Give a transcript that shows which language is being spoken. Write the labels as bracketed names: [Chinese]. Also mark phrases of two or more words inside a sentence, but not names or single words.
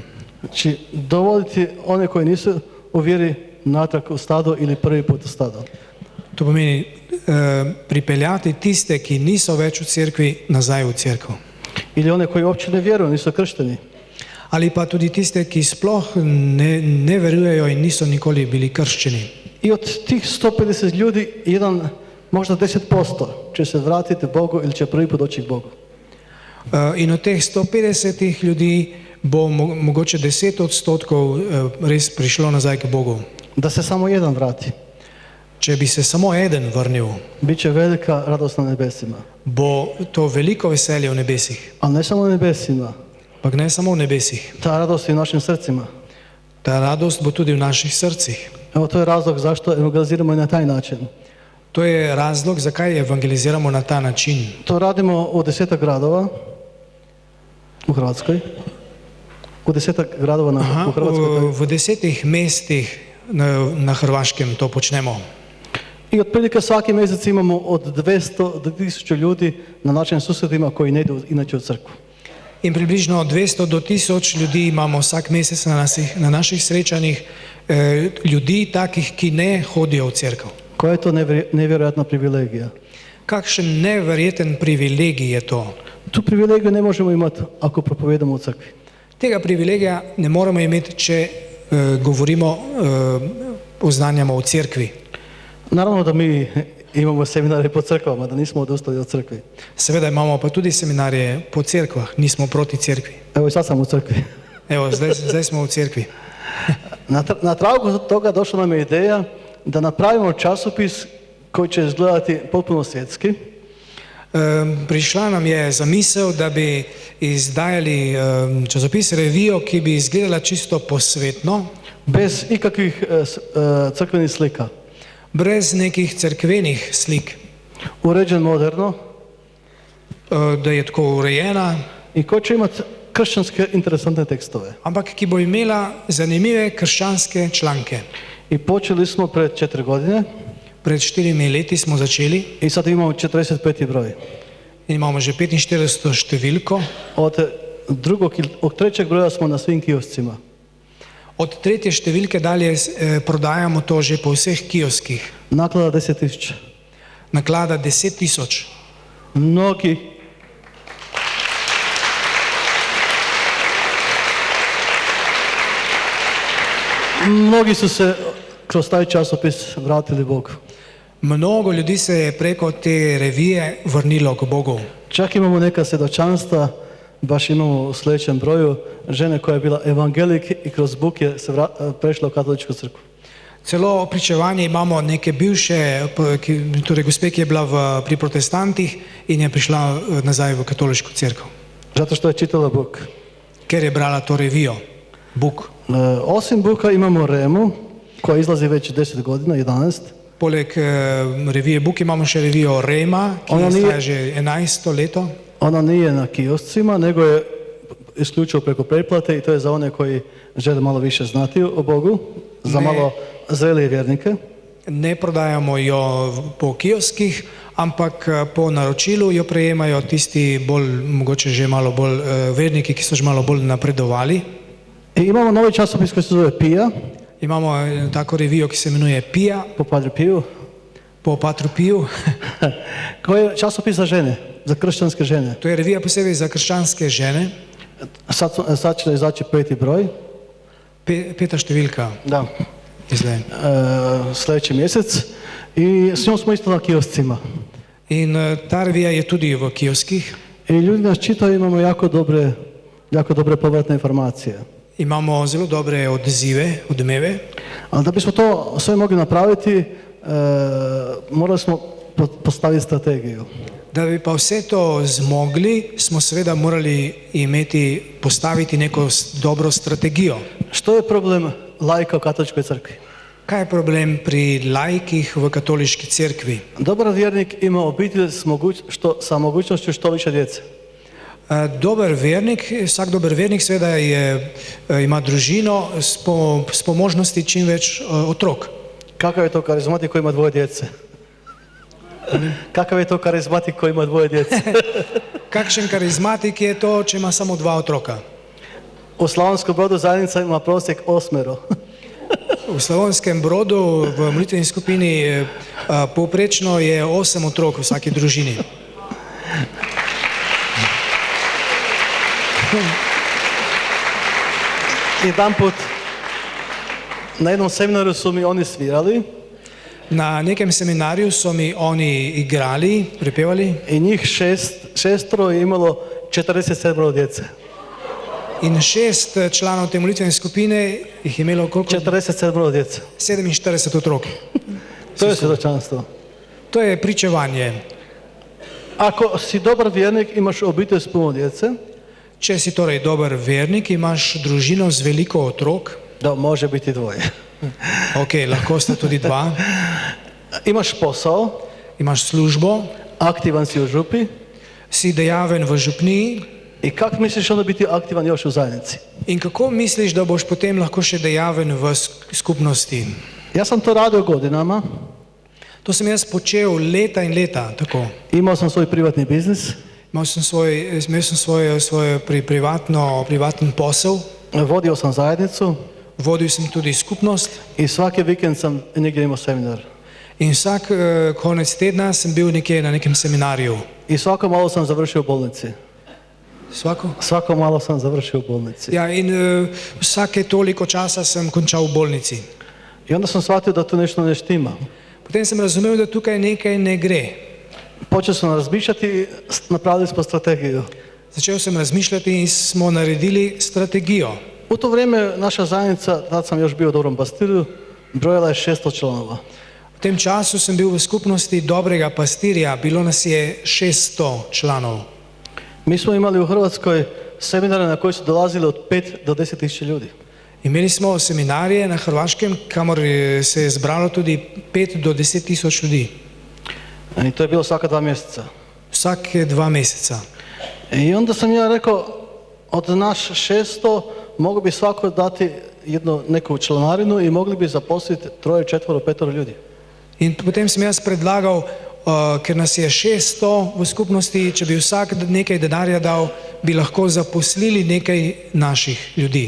[Croatian] Znači, dovoditi one koji nisu u vjeri natrag u stado ili prvi put u stado. [Slovenian] To pomeni pripeljati tiste, ki niso več v cerkvi, nazaj v cerkev. [Croatian] Ili one koji uopće ne vjeruju, nisu kršteni. [Slovenian] Ali pa tudi tiste, ki sploh ne verujejo in niso nikoli bili krščeni. [Croatian] I od tih 150 ljudi, možda 10% će se vratiti Bogu ili će prvi put doći k Bogu. [Slovenian] In od teh 150 ljudi bo mogoče 10% res prišlo nazaj k Bogu. [Croatian] Da se samo jedan vrati, [Slovenian] Če bi se samo eden vrnil, [Croatian] bit će velika radost na nebesima. [Slovenian] bo to veliko veselje v nebesih. [Croatian] A ne samo na nebesima, [Slovenian] Pa ne samo v nebesih. [Croatian] ta radost je u našim srcima. [Slovenian] Ta radost bo tudi v naših srcih. [Croatian] Evo, to je razlog zašto evangeliziramo i na taj način. [Slovenian] To je razlog, zakaj evangeliziramo na ta način. [Croatian] To radimo u 10 gradova u Hrvatskoj. U 10 gradova u Hrvatskoj. [Slovenian] V 10 mestih na Hrvaškem to počnemo. [Croatian] I otprilike svaki mjesec imamo od 200 do 1000 ljudi na našim susjedima koji ne idu inače u crkvu. [Slovenian] In približno 200 do 1000 ljudi imamo vsak mesec na naših srečanjih, ljudi takih, ki ne hodijo v cerkev. [Croatian] Koja je to nevjerojatna privilegija? [Slovenian] Kakšen neverjeten privilegij je to. [Croatian] Tu privilegiju ne možemo imati ako propovedamo u crkvi. [Slovenian] Tega privilegija ne moramo imeti, če govorimo, oznanjamo v cerkvi. [Croatian] Naravno da mi imamo seminare po crkvama, da nismo odustali od crkvi. [Slovenian] Seveda imamo pa tudi seminarje po cerkvah, nismo proti cerkvi. [Croatian] Evo i sad sam u crkvi. [Slovenian] Evo, zdaj smo v cerkvi. [Croatian] Na tragu toga došla nam je ideja da napravimo časopis koji će izgledati potpuno svjetski. [Slovenian] Prišla nam je zamisel, da bi izdajali časopis, revijo, ki bi izgledala čisto posvetno, [Croatian] bez ikakvih crkvenih slika. [Slovenian] brez nekih cerkvenih slik, [Croatian] Uređen moderno [Slovenian] da je tako urejena, [Croatian] i koji će imati kršćanske interesantne tekstove. [Slovenian] ampak ki bo imela zanimive krščanske članke. [Croatian] I počeli smo pred 4 godine [Slovenian] Pred 4 leti smo začeli [Croatian] i sad imamo 45. broj. [Slovenian] in imamo že 45. številko. [Croatian] Od trećeg broja smo na svim kioscima. [Slovenian] Od 3. številke dalje prodajamo to že po vseh kioskih. [Croatian] Naklada 10.000. [Slovenian] Naklada 10.000. [Croatian] Mnogi su se kroz taj časopis vratili Bogu. [Slovenian] Mnogo ljudi se je preko te revije vrnilo k Bogu. [Croatian] Čak imamo neka svjedočanstva, baš imamo u sljedećem broju, žene koja je bila evangelik i kroz Bog je se prešla u katoličku crkvu. [Slovenian] Celo pričevanje imamo neke bivše, torej gospe, ki je bila pri protestantih in je prišla nazaj v katoliško cerkev. [Croatian] Zato što je čitala Bog. [Slovenian] Ker je brala to revijo, [Croatian] Buk. Osim Buka imamo Remu, koja izlazi već 10 godina, 11. [Slovenian] Poleg revije Buk imamo še revijo Rema, ki izhaja že 11. leto. [Croatian] Ona nije na kioscima, nego je isključivo preko pretplate i to je za one koji žele malo više znati o Bogu, za malo zrelije vjernike. [Slovenian] Ne prodajamo jo po kioskih, ampak po naročilu jo prejemajo tisti bolj, mogoče že malo bolj verniki, ki so že malo bolj napredovali. [Croatian] I imamo novi časopis koji se zove Pija. [Slovenian] Imamo tako revijo, ki se imenuje Pija. [Croatian] Po Padre Piju. [Slovenian] Po Patru Piju. [Croatian] Koji je časopis za žene, za kršćanske žene. [Slovenian] To je revija posebej za krščanske žene. [Croatian] Sad će izaći 5. broj. [Slovenian] 5. številka. [Croatian] Da. Izgled. Sljedeći mjesec. I s njom smo isto na kioscima. [Slovenian] In ta revija je tudi v kioskih. [Croatian] I ljudi nas čitaju, imamo jako dobre povratne informacije. [Slovenian] Imamo zelo dobre odzive, odmeve. [Croatian] Ali da bismo to sve mogli napraviti, morali smo postaviti strategiju. [Slovenian] Da bi pa vse to zmogli, smo seveda morali postaviti neko dobro strategijo. [Croatian] Što je problem laika u katoličkoj crkvi? [Slovenian] Kaj je problem pri laikih v katoliški cerkvi? [Croatian] Dobar vjernik ima obitelj sa mogućnošću što više djece. [Slovenian] Vsak dober vernik seveda ima družino s možnosti čim več otrok. [Croatian] Kakav je to karizmatik koji ima dvoje djece? Kakav je to karizmatik koji ima dvoje djece? [Slovenian] Kakšen karizmatik je to, če ima samo 2 otroka? [Croatian] U Slavonskom Brodu zajednica ima prosjek 8. [Slovenian] V Slavonskem Brodu v molitveni skupini povprečno je 8 otrok v vsaki družini. [Croatian] Jedan put na jednom seminaru su mi oni svirali. [Slovenian] Na nekem seminarju so mi oni igrali, prepevali. [Croatian] I njih šestero je imalo 47 djece. [Slovenian] In 6 članov te molitvene skupine jih je imelo koliko? [Croatian] 47 djece. [Slovenian] 47 otrok. [Croatian] To je svjedočanstvo. [Slovenian] To je pričevanje. [Croatian] Ako si dobar vjernik, imaš obitelj s puno djece. [Slovenian] Če si torej dober vernik, imaš družino z veliko otrok. [Croatian] Da, može biti dvoje. [Slovenian] Ok, lahko sta tudi 2. [Croatian] Imaš posao. [Slovenian] Imaš službo. [Croatian] Aktivan si u župi. [Slovenian] Si dejaven v župniji. [Croatian] I kako misliš onda biti aktivan još u zajednici? [Slovenian] In kako misliš, da boš potem lahko še dejaven v skupnosti? [Croatian] Ja sam to radio godinama. [Slovenian] To sem jaz počel leta in leta, tako. [Croatian] Imao sam svoj privatni biznis. [Slovenian] Imel sem svoj privaten posel. [Croatian] Vodio sam zajednicu. [Slovenian] Vodil sem tudi skupnost. [Croatian] I svaki vikend sam negdje imao seminar. [Slovenian] In vsak konec tedna sem bil nekje na nekem seminarju. [Croatian] I svako malo sam završio u bolnici. Svako? Svako malo sam završio u bolnici. [Slovenian] Ja, in vsake toliko časa sem končal v bolnici. [Croatian] I onda sam shvatio da tu nešto ne štima. [Slovenian] Potem sem razumel, da tukaj nekaj ne gre. [Croatian] Počeo sam razmišljati, napravili smo strategiju. [Slovenian] Začel sem razmišljati in smo naredili strategijo. [Croatian] U to vrijeme naša zajednica, tad sam još bio u Dobrom pastirju, brojala je 600 članova. [Slovenian] V tem času sem bil v skupnosti Dobrega pastirja, bilo nas je 600 članov. [Croatian] Mi smo imali u Hrvatskoj seminare na koji su dolazili od 5 do 10 tisuća ljudi. [Slovenian] Imeli smo seminarije na Hrvaškem, kamor se je zbralo tudi 5 do 10 tisoč ljudi. [Croatian] I to je bilo svaka 2 mjeseca. Svake 2 mjeseca. I onda sam ja rekao, od naš 600 mogu bi svako dati neku članarinu i mogli bi zaposliti 3, 4, 5 ljudi. [Slovenian] In potem sem jaz predlagal, ker nas je 600 v skupnosti, če bi vsak nekaj denarja dal, bi lahko zaposlili nekaj naših ljudi.